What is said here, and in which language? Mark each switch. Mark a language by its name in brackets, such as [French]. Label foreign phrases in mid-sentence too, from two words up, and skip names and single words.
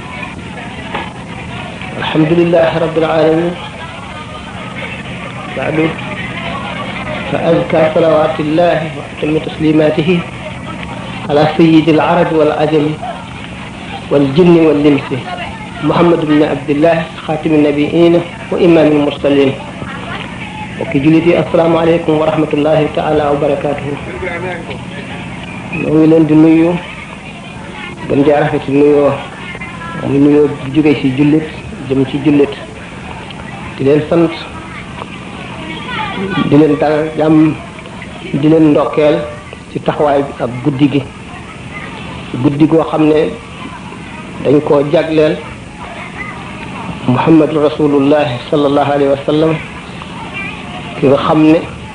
[Arabic] الحمد لله رب العالمين بعد فأزكى صلوات الله وأتم تسليماته على سيد العرب والعجم والجن والإنس محمد بن عبد الله خاتم النبيين وإمام المرسلين وكي جلدي السلام عليكم ورحمة الله تعالى وبركاته [Wolof] ñoo ngi leen di nuyu gën jaa rafet nuyoo mu nuyoo bu jóge ci jullit jëm ci jullit di leen sant di leen dalal jàmm di leen ndokkeel ci taxawaay bi ak guddi goo xam ne dañ koo jagleel [Arabic] محمد رسول الله صلى الله عليه وسلم [Wolof] ki nga xam ne